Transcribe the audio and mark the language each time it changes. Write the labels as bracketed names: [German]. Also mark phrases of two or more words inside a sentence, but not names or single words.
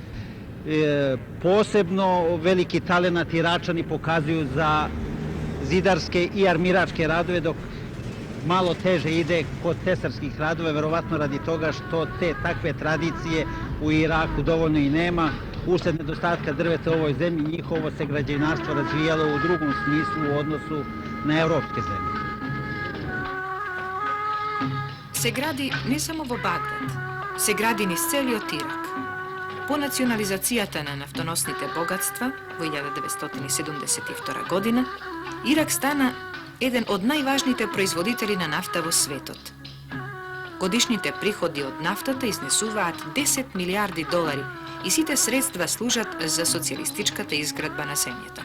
[Serbian] Posebno veliki talenat Iračani pokazuju za zidarske i armiračke radove, dok malo teže ide kod tesarskih radova, verovatno radi toga što te takve tradicije u Iraku dovoljno i nema. Usled nedostatka drveta u ovoj zemlji, njihovo se građevinarstvo razvijalo u drugom smislu u odnosu na evropske zemlje. [Macedonian] Se gradi не само во Багдад, се гради низ целиот Ирак. По национализацијата на нафтоносните богатства во 1972 година, Ирак стана еден од најважните производители на нафта во светот. Годишните приходи од нафтата изнесуваат 10 милиарди долари и сите средства служат за социјалистичката изградба на земјата.